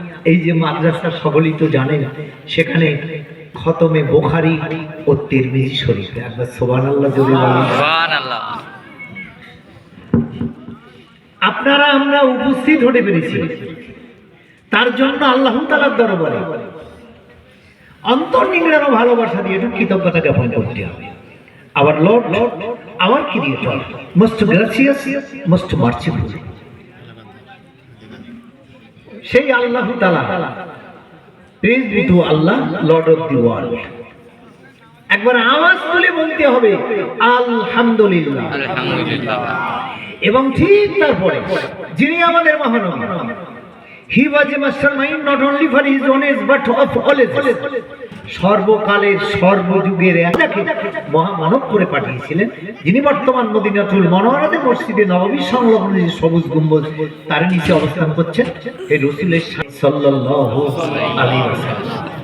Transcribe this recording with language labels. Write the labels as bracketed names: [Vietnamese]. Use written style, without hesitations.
[Bangla] এই যে মাদ্রাসা সকলেই তো জানেন, সেখানে খতমে বুখারী ও তিরমিজি শরীফে একবার সুবহানাল্লাহ জোরে বলেন। সুবহানাল্লাহ। আপনারা আমরা উপস্থিত হতে পেরেছি, তার জন্য আল্লাহ তাআলার দরবারে অন্তর নিংড়ানো ভালোবাসা দিয়ে একটু কৃতজ্ঞতা জ্ঞাপন করতে হবে। [English] Our Lord, our Creator, most gracious, most merciful, [Bangla] সেই আল্লাহ তাআলা, [English] praise be to Allah, Lord of the world। [Bangla] একবার আওয়াজ তুলে বলতে হবে আলহামদুলিল্লাহ, আলহামদুলিল্লাহ। এবং ঠিক তারপরে যিনি আমাদের মহানবী, [English] he was a mastermind not only for his own age but of all ages, [Bangla] সর্বকালের সর্বযুগের একটাকে মহামানব করে পাঠিয়েছিলেন, যিনি বর্তমান মদিনাতুল মুনাওয়ারাতে মসজিদে নববী সংলগ্ন যে সবুজ গম্বুজ তার নিচে অবস্থান করছেন, এই রাসূলের সাল্লাল্লাহু আলাইহি ওয়াসাল্লাম।